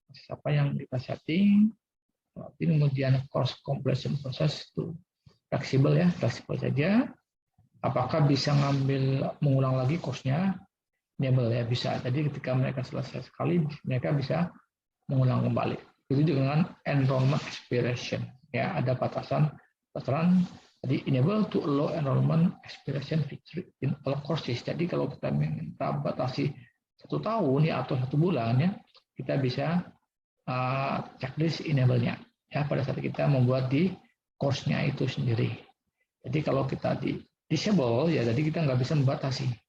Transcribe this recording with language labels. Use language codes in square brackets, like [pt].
[id] Apa yang kita setting, kemudian course completion process itu fleksibel ya, fleksibel saja. Apakah bisa mengulang lagi course-nya? Enable ya, bisa. Jadi ketika mereka selesai sekali, mereka bisa mengulang kembali. Itu juga dengan enrollment expiration ya, ada batasan. Jadi [en] enable to allow enrollment expiration feature in all courses. [id] Jadi kalau kita minta batasi 1 tahun ya atau 1 bulan ya, kita bisa checklist enable-nya ya pada saat kita membuat di course-nya itu sendiri. Jadi kalau kita di disable ya, jadi kita nggak bisa membatasi.